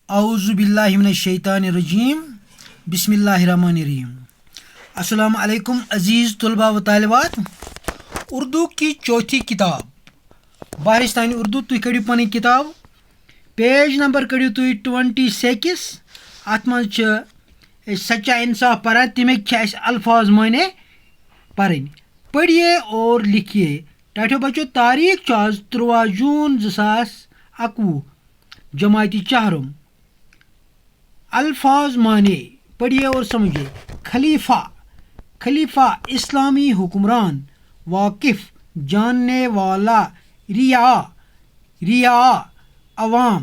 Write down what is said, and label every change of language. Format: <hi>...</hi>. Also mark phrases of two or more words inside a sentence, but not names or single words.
<ar>اعوذ باللہ من الشیطان الرجیم بسم اللہ الرحمن الرحیم.</ar> <ur>السلام علیکم عزیز طلباء و طالبات.</ur> <ks>اردو کی چوتھی کتاب بارستانی اردو تُہۍ کٔڑِو پنٕنۍ کتاب پیج نمبر کٔڑِو تُہۍ 26. اتھ منٛز چھِ سچا انصاف پران تمیُک چھِ اَسہِ الفاظ معنی پرٕنۍ.</ks> <ur>پٔرِیے اور لکھیے.</ur> <ks>ٹاٹھیو بچو تاریخ چھُ آز 13 جوٗن 2021 جماعتی چہرم.</ks> <ur>الفاظ معنی پڑھیے اور سمجھیے. خلیفہ اسلامی حکمران. واقف جاننے والا. ریا عوام.</ur>